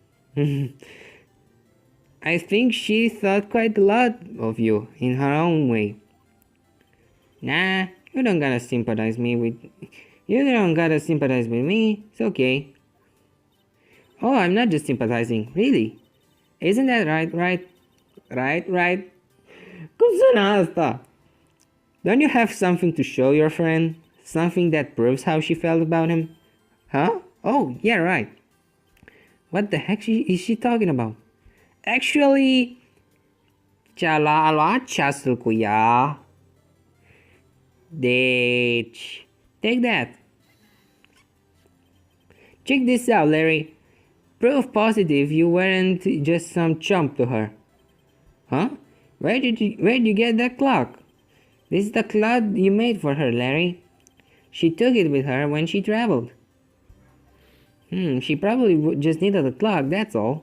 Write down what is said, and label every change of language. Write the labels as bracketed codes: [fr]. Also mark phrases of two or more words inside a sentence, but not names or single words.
[en] I think she thought quite a lot of you in her own way. Nah, you don't gotta sympathize me. It's okay. Oh, I'm not just sympathizing, really. Isn't that right? Right. [ro] Cum sună asta? [en] Don't you have something to show your friend? Something that proves how she felt about him? Huh? Oh, yeah, right. What the heck is she talking about? [ro] Actually, a luat ceasul cu ea. [en] Deci, take that. Check this out, Larry. Proof positive you weren't just some chump to her. Huh? Where'd you get that clock? This is the clock you made for her, Larry. She took it with her when she traveled. She probably just needed a clock, that's all.